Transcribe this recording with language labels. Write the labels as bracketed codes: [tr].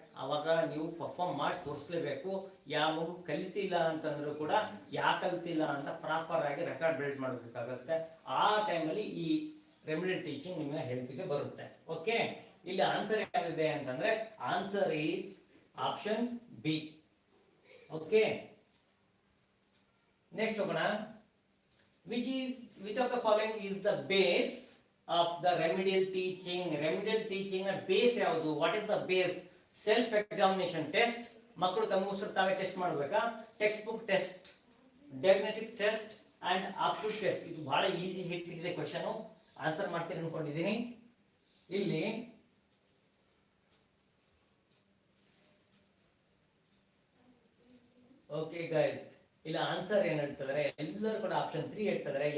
[kn] ಅವಾಗ ನೀವು ಪರ್ಫಾರ್ಮ್ ಮಾಡಿ ತೋರಿಸಲೇಬೇಕು. ಯಾವ ಮಗು ಕಲಿತಿಲ್ಲ ಅಂತಂದ್ರೂ ಕೂಡ ಯಾಕೆ ಕಲಿತಿಲ್ಲ ಅಂತ ಪ್ರಾಪರ್ ಆಗಿ ರೆಕಾರ್ಡ್ ಬಿಲ್ಡ್ ಮಾಡಬೇಕಾಗತ್ತೆ. ಆ ಟೈಮಲ್ಲಿ ಈ ರೆಮಿಡಿಯಲ್ ಟೀಚಿಂಗ್ ನಿಮಗೆ ಹೆಲ್ಪಿಗೆ ಬರುತ್ತೆ. ಓಕೆ, ಇಲ್ಲಿ ಆನ್ಸರ್ ಯಾವಿದೆ ಅಂತಂದ್ರೆ [en] Answer is option B. [kn] Okay, next ಹೋಗೋಣ. [en] which of the following is the base of the remedial teaching? [kn] Remedial teaching na base ಯಾವುದು? [en] What is the base? Self examination test. [kn] ಮಕ್ಕಳು ತಮಗೋಸ್ಕರ ತಾವೇ test ಮಾಡಬೇಕಾ? [en] Text book test, diagnostic test and aptitude test. [kn] ಇದು ಬಹಳ easy hit ಇದೆ question. Answer ಮಾಡ್ತೀನಿ ಅನ್ಕೊಂಡಿದ್ದೀನಿ. ಇಲ್ಲಿ ಓಕೆ ಗೈಸ್, ಇಲ್ಲ ಆನ್ಸರ್ ಏನ್ ಹೇಳ್ತಿದ್ದಾರೆ, ಎಲ್ಲರೂ ಕೂಡ ಆಪ್ಷನ್ 3 ಹೇಳ್ತಿದ್ದಾರೆ.